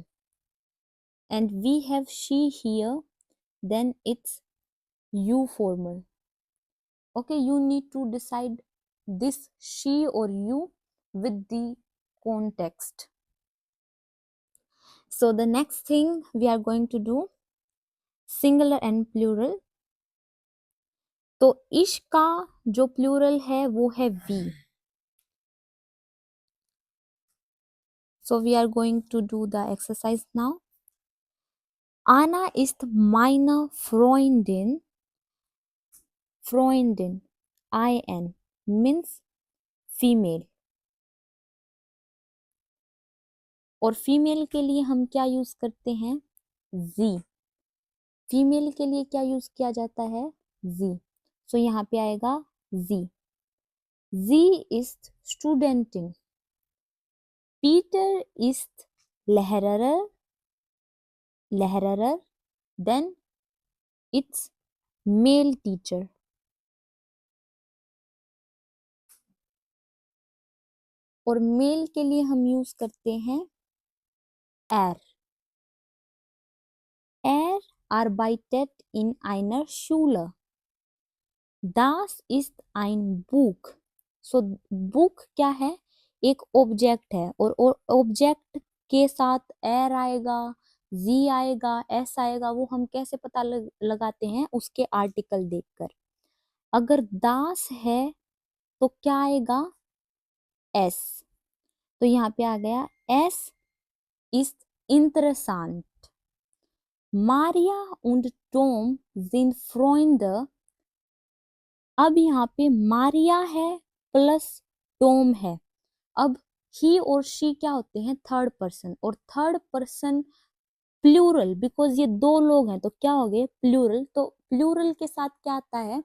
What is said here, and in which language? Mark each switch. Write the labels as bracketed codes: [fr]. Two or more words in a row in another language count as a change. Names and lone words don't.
[en] And we have she here, then it's you, formal. Okay, you need to decide this she or you with the context. So the next thing we are going to do singular and plural. [hi] तो इश का जो प्लूरल है वो है वी। [en] so we are going to do the exercise now. [de] Anna ist meine Freundin. Freundin, [en] IN means फीमेल। [hi] और फीमेल के लिए हम क्या यूज करते हैं? जी। फीमेल के लिए क्या यूज किया जाता है? जी। सो यहाँ पे आएगा जी। [de] Sie ist Studentin. Peter ist Lehrer. Lehrer, [en] then it's male teacher. [hi] और मेल के लिए हम यूज करते हैं er. [de] Er arbeitet in einer Schule. Das ist ein Buch. [en] So book [hi] क्या है? एक ऑब्जेक्ट है और ऑब्जेक्ट के साथ er आएगा, z आएगा, s आएगा। वो हम कैसे पता लगाते हैं? उसके आर्टिकल देखकर। अगर दास है तो क्या आएगा? s। तो यहाँ पे आ गया [de] s ist interessant. Maria und Tom sind Freunde. [hi] अब यहाँ पे मारिया है प्लस टॉम है। अब ही और शी क्या होते हैं? [en] third person. [hi] और [en] third person plural, [hi] बिकॉज ये दो लोग हैं तो क्या हो गए? प्लूरल। तो प्लूरल के साथ क्या आता है?